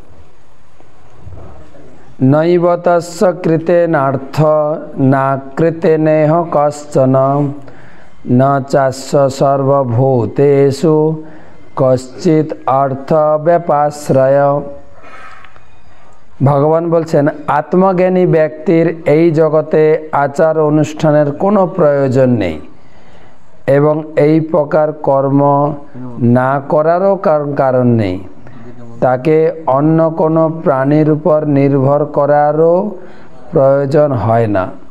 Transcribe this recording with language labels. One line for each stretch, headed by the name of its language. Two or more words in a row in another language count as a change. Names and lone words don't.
Sanskrit: नैव तस्य कृतेनार्थ नाकृतेनेह कश्चन न चास्य सर्वभूतेषु कश्चित अर्थ व्यापाश्रय।
Bangla: ভগবান বলছেন আত্মজ্ঞানী ব্যক্তির এই জগতে आचार অনুষ্ঠানের কোনো প্রয়োজন নেই এবং এই প্রকার কর্ম না করারও কারণ নেই। তাকে অন্য কোনো প্রাণীর উপর নির্ভর করারও প্রয়োজন হয় না।